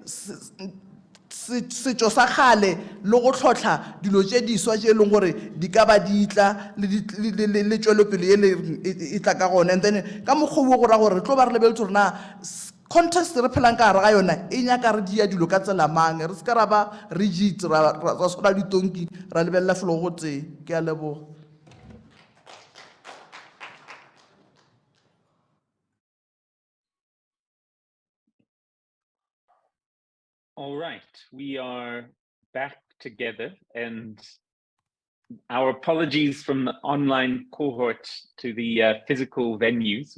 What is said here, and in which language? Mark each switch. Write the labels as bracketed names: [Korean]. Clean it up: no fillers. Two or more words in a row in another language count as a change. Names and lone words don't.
[Northern Sotho] setšo sa kgale le go tlhotlha dilo tše diswa tše e leng gore di ka ba di tla le tšwelopele e tla ka gona [English] and then [Northern Sotho] ka mokgwa go ra gore re tlo ba re lebeletse rena context re phelang ka gare ga yona e nyaka re dia dilo ka tsela mang re se ka ra ba rigid ra sola ditonki ra lebelela felo go tee ke a leboga. [English] All right, we are back together, and our apologies from the online cohort to the physical venues.